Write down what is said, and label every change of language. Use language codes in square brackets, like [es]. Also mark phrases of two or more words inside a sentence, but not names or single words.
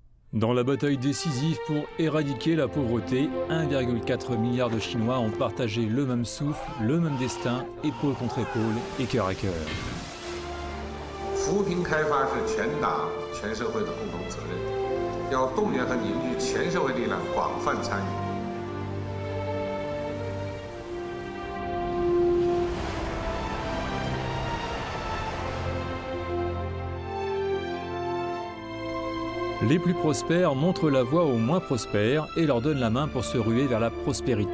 [fr] Dans la bataille décisive pour éradiquer la pauvreté, 1,4 milliard de Chinois ont partagé le même souffle, le même destin, épaule contre épaule et cœur à cœur. [zh] 扶贫开发是全党全社会的共同责任，要动员和凝聚全社会力量，广泛参与。 [fr] Les plus prospères montrent la voie aux moins prospères et leur donnent la main pour se ruer vers la prospérité.